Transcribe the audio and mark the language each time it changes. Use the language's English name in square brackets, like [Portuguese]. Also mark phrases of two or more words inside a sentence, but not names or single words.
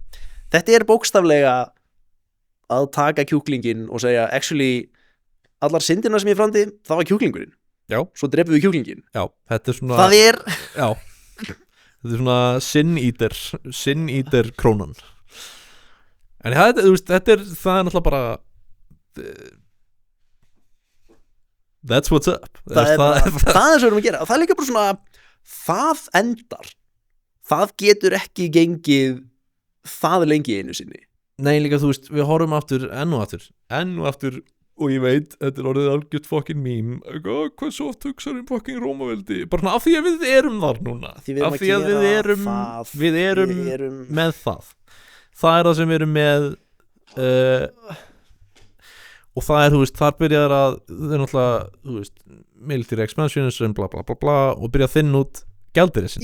[Icelandic] Þetta er bókstaflega að taka kjúklingin og segja actually allar syndina sem ég framdi, það var kjúklingurinn. Já. Svo drepum við kjúklingin. Já, þetta er svona það er já, þetta er svona [English] sin eater [Icelandic] krónan. En það er náttúrulega bara [English] that's what's up. [Icelandic] Það er svo við erum að gera og það er líka bara svona það endar, það getur ekki gengið það lengi einu sinni. Nei, líka þú veist, við horfum aftur enn og aftur og ég veit, þetta er orðið algjört [English] fucking meme, [Icelandic] hvað svo oft hugsaður fucking Rómaveldi, bara af því að við erum þar núna, af því að við erum með það er það sem við erum með og það er, þú veist, þar byrjar að það er náttúrulega, þú veist, [English] military expansionism, [Icelandic] bla bla bla bla og byrja að þinna út gjaldeyrisinn.